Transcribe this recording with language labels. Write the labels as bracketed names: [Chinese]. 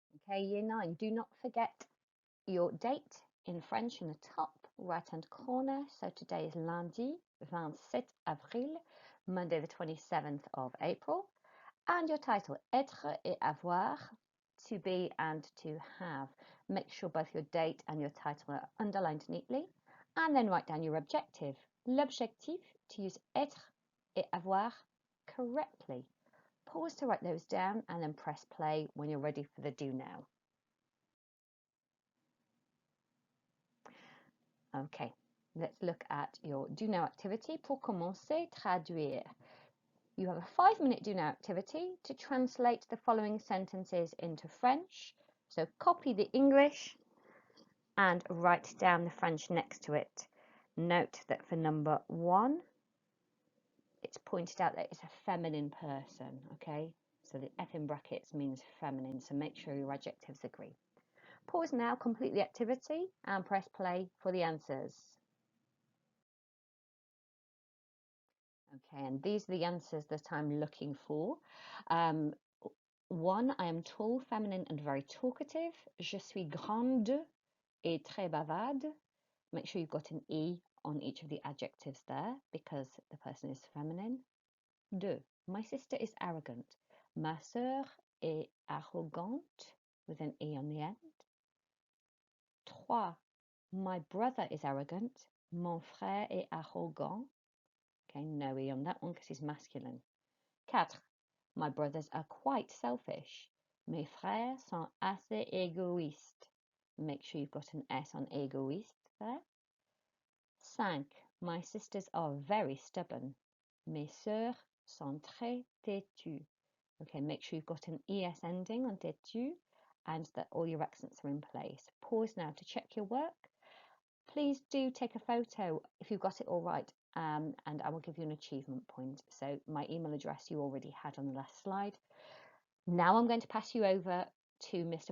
[English] Okay, Year 9, do not forget your date in French in the top right hand corner. So today is [French] lundi 27 avril, [English] Monday the 27th of April. And your title, [French] être et avoir, [English] to be and to have. Make sure both your date and your title are underlined neatly. And then write down your objective. [French] L'objectif, [English] to use [French] être et avoir [English] correctly. Pause to write those down and then press play when you're ready for the do now. Okay, let's look at your do now activity. [French] Pour commencer, traduire. [English] You have a 5-minute do now activity to translate the following sentences into French. So copy the English and write down the French next to it. Note that for number 1, it's pointed out that it's a feminine person, okay? So the F in brackets means feminine, so make sure your adjectives agree. Pause now, complete the activity and press play for the answers. Okay, and these are the answers that I'm looking for. 1, I am tall, feminine and very talkative. [French] Je suis grande et très bavarde. [English] Make sure you've got an E on each of the adjectives there because the person is feminine. 2, my sister is arrogant. [French] Ma sœur est arrogante [English] with an E on the end. 3, my brother is arrogant. [French] Mon frère est arrogant. [English] Okay, no E on that one because he's masculine. 4, my brothers are quite selfish. [French] Mes frères sont assez égoïstes. [English] Make sure you've got an S on égoïste there. 5, my sisters are very stubborn. [French] Mes sœurs sont très têtues. [English] Okay, make sure you've got an ES ending on têtu and that all your accents are in place. Pause now to check your work. Please do take a photo if you've got it all right, and I will give you an achievement point. So my email address you already had on the last slide. Now I'm going to pass you over to Mr.